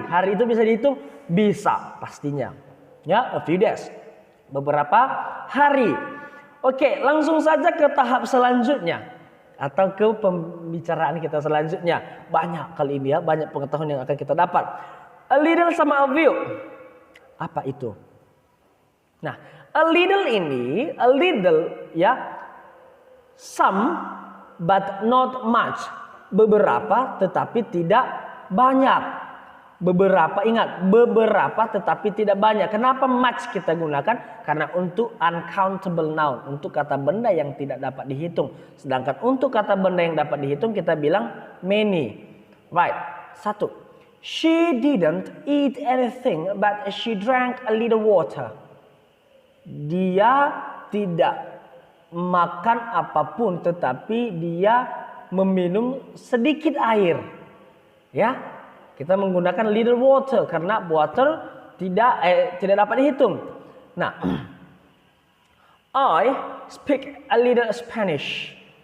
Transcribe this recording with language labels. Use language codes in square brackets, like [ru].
[id] Hari itu bisa dihitung? Bisa, pastinya. Ya, [en] a few days. [id] Beberapa hari. Oke, langsung saja ke tahap selanjutnya atau ke pembicaraan kita selanjutnya. Banyak kali ini ya, banyak pengetahuan yang akan kita dapat. A little sama a few. Apa itu? [en] Nah, a little ini, a little ya, some but not much. [id] Beberapa tetapi tidak banyak. Beberapa, ingat, beberapa tetapi tidak banyak. Kenapa much kita gunakan? Karena untuk uncountable noun, untuk kata benda yang tidak dapat dihitung. Sedangkan untuk kata benda yang dapat dihitung kita bilang many. [en] Right, 1. She didn't eat anything but she drank a little water. [id] Dia tidak makan apapun tetapi dia meminum sedikit air. Ya, kita menggunakan little water karena water tidak dapat dihitung. Nah, [en] I speak a little Spanish.